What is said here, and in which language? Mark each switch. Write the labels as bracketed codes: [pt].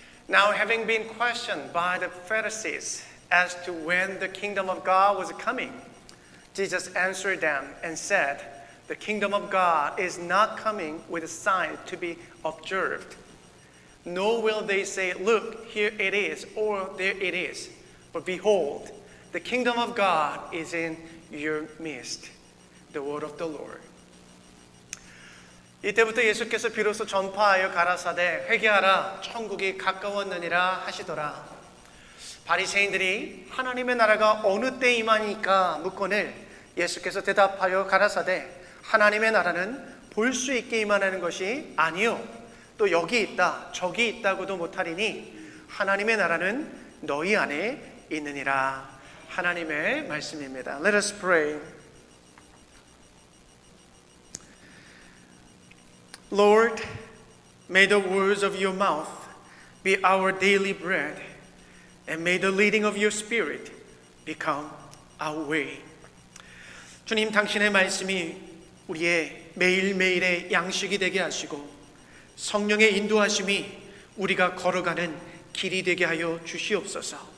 [en] Now, having been questioned by the Pharisees as to when the kingdom of God was coming, Jesus answered them and said, "The kingdom of God is not coming with a sign to be observed. Nor will they say, 'Look, here it is,' or 'there it is.' But behold, the kingdom of God is in your midst." The word of the Lord. [ko] 이때부터 예수께서 비로소 전파하여 가라사대, "회개하라, 천국이 가까웠느니라" 하시더라. 바리새인들이 하나님의 나라가 어느 때 임하니까 묻거늘 예수께서 대답하여 가라사대, "하나님의 나라는 볼 수 있게 임하는 것이 아니요 또 여기 있다 저기 있다고도 못하리니 하나님의 나라는 너희 안에 있느니라." 하나님의 말씀입니다. [en] Let us pray. Lord, may the words of your mouth be our daily bread, and may the leading of your Spirit become our way. [ko] 주님, 당신의 말씀이 우리의 매일매일의 양식이 되게 하시고 성령의 인도하심이 우리가 걸어가는 길이 되게 하여 주시옵소서.